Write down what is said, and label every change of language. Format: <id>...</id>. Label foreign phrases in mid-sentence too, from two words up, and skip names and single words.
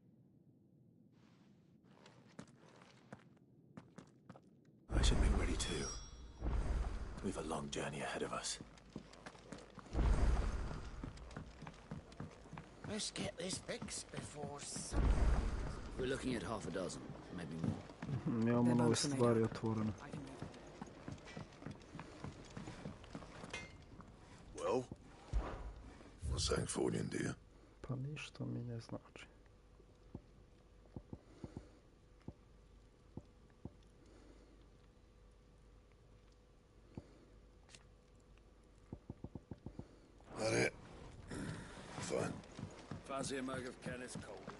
<en>I should make ready too. We've a long journey ahead of us. Let's get this fixed before We're looking at half a dozen, maybe more.</en> <sr>Imamo nove stvari otvorene.</sr> <en>Well, what's that for you, dear?</en> <sr>Pa ništa mi ne znači.</sr> <en>That it? Fine. Fancy a mug of Kenneth's cold.</en>